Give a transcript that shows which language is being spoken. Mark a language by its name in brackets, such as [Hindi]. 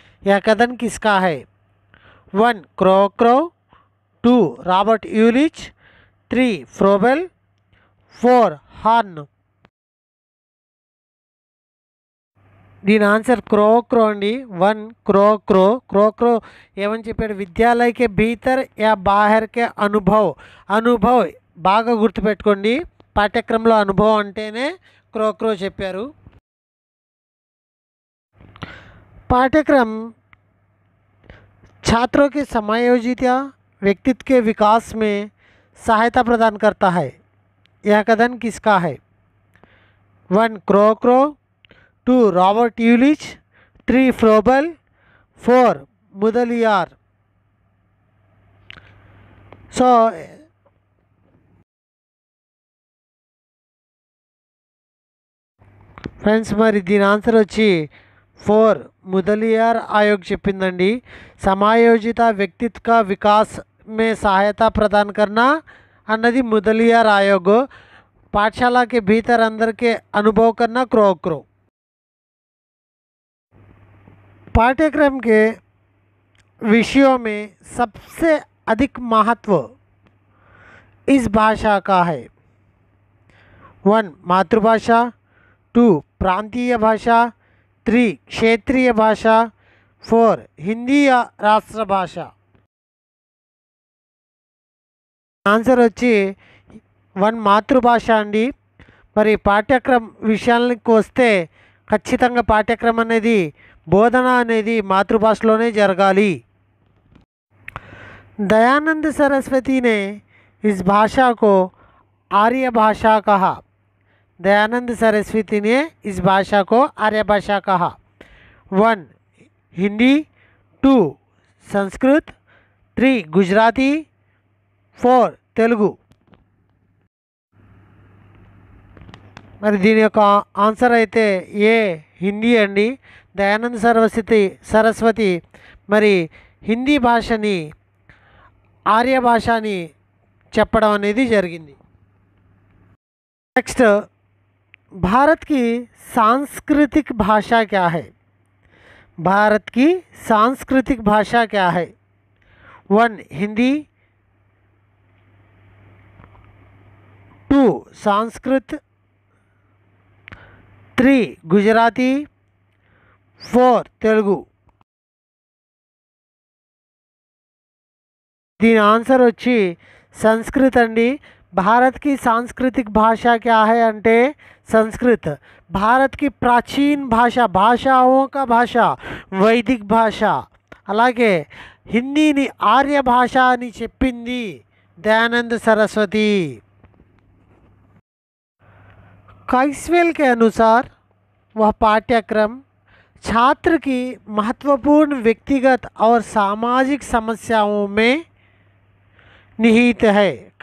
[Hindi] यह कथन किसका है? 1 क्रो, 2 रॉबर्ट यूलिच, 3 फ्रोबेल, 4 హార్న్. [Telugu] దీని ఆన్సర్ క్రో అండి. 1 క్రో ఏమని చెప్పాడు? [Hindi] విద్యాలయ కే భీతర్ యా బాహర్ కే అనుభవ్ [Telugu] బాగా గుర్తుపెట్టుకోండి, పాఠ్యక్రమంలో అనుభవం అంటేనే క్రో చెప్పారు. [Hindi] पाठ्यक्रम छात्रों के समायोजित या व्यक्तित्व के विकास में सहायता प्रदान करता है। यह कथन किसका है? 1 crow, 2 Robert यूलिच, 3 फ्रोबल, 4 Mudaliar. [Telugu] So friends, మరి దీని ఆన్సర్ వచ్చి 4 मुदलियार आयोग చెప్పిందండి. [Hindi] समायोजित व्यक्तित्व का विकास में सहायता प्रदान करना अన్నది मुदलियार आयोग. पाठशाला के भीतर अंदर के अनुभव करना क्रो. पाठ्यक्रम के विषयों में सबसे अधिक महत्व इस भाषा का है. 1 मातृभाषा, 2 प्रांतीय भाषा, 3 क्षेत्रीय भाषा, 4 हिंदी या राष्ट्रभाषा. [Telugu] ఆన్సర్ వచ్చి 1 మాతృభాష అండి. మరి పాఠ్యక్రమం విషయానికి వస్తే ఖచ్చితంగా పాఠ్యక్రమం అనేది బోధన అనేది మాతృభాషలోనే జరగాలి. [Hindi] दयानंद सरस्वती ने इस भाषा को आर्य भाषा कहा. दयानंद सरस्वती ने इस भाषा को आर्य भाषा कहा. 1 हिंदी, 2 संस्कृत, 3 गुजराती, 4 तेलुगु. [Telugu] మరి దీని యొక్క ఆన్సర్ అయితే ఏ హిందీ అండి. దయానంద సరస్వతి మరి హిందీ భాషని ఆర్య భాష అని చెప్పడం అనేది జరిగింది. [Hindi] నెక్స్ట్, भारत की सांस्कृतिक भाषा क्या है? भारत की सांस्कृतिक भाषा क्या है? 1 हिंदी, 2 संस्कृत, 3 गुजराती, 4 तेलुगु. [Telugu] దీని ఆన్సర్ వచ్చి సంస్కృత్ అండి. [Hindi] भारत की सांस्कृतिक भाषा क्या है అంటే संस्कृत. भारत की प्राचीन भाषा, भाषाओं का भाषा वैदिक भाषा. [Telugu] అలాగే హిందీని ఆర్య భాష అని చెప్పింది दयानंद सरस्वती. [Hindi] काइसवेल के अनुसार वह पाठ्यक्रम छात्र की महत्वपूर्ण व्यक्तिगत और सामाजिक समस्याओं में निहित है.